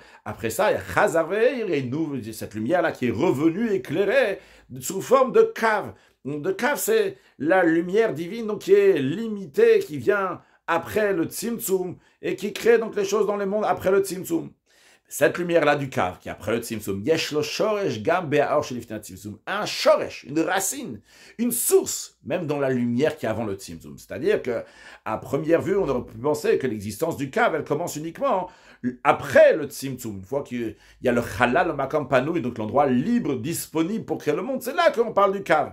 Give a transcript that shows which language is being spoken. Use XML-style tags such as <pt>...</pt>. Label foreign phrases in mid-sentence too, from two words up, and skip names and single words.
<fr>Après ça, il y a Chazaveir, et cette lumière-là qui est revenue éclairée sous forme de Kav. De Kav, c'est la lumière divine donc, qui est limitée, qui vient après le Tzimtzum, et qui crée donc les choses dans le monde après le Tzimtzum. Cette lumière-là du Kav, qui est après le Tzimtzum,</fr> <he>יש לו שורש גם באור שלפני צמצום,</he> <fr>un shoresh, une racine, une source, même dans la lumière qui est avant le Tzimtzum. C'est-à-dire que, à première vue, on aurait pu penser que l'existence du Kav, elle commence uniquement après le Tzimtzum, une fois qu'il y a le Halal, le</fr> <he>מקום פנוי,</he> <fr>donc l'endroit libre, disponible pour créer le monde, c'est là qu'on parle du Kav.</fr>